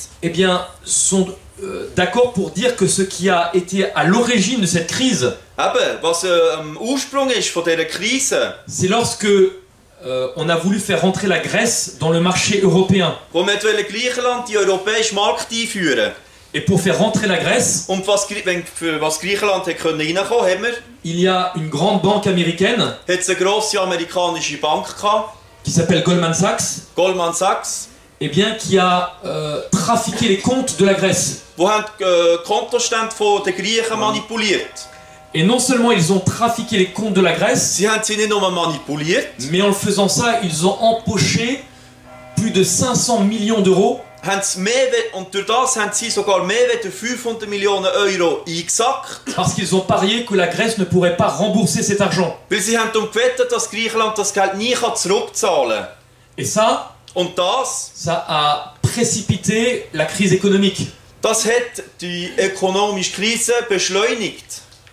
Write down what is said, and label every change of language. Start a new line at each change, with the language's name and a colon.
French: eh bien, sont d'accord pour dire que ce qui a été à l'origine de cette crise,
German: Eben, was am Ursprung ist von dieser Krise,
French: c'est lorsque on a voulu faire rentrer la Grèce dans le marché européen.
German: wo man Griechenland die europäische Markt einführen.
French: Et pour faire rentrer la Grèce,
German: Und für was Griechenland hat können reinkommen, haben wir,
French: il y a une grande banque américaine
German: hat es eine grosse amerikanische Bank gehabt,
French: qui s'appelle Goldman Sachs,
German: Goldman Sachs,
French: eh bien, qui a trafiqué les comptes de la Grèce.
German: die haben die Kontostände der Griechen manipuliert.
French: Et non seulement ils ont trafiqué les comptes de la Grèce,
German: Sie haben sie nicht nur manipuliert,
French: mais en le faisant ça, ils ont empoché plus de 500 millions d'euros
German: und durch das haben sie sogar mehr als 500 Millionen Euro eingesackt.
French: Parce qu'ils ont parié que la Grèce ne pourrait pas rembourser cet argent.
German: Weil sie haben darum gewettet, dass Griechenland das Geld nie zurückzahlen kann.
French: Et ça a précipité la crise économique.
German: Das hat die ökonomische Krise beschleunigt.